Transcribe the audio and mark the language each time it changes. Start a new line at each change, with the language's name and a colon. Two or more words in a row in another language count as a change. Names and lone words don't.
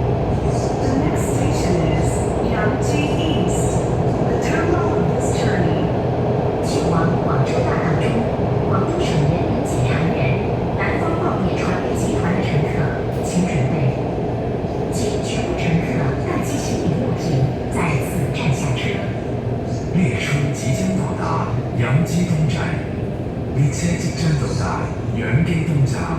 English: The next station is Yangji East, the terminal of this journey.
Chinese: 前往广州大道中，广东省人民检察院南方报业传媒集团的乘客，请准备，请全部乘客待其行李物品在此站下车。列车即将到达杨基东站，列車即將到達楊基東站。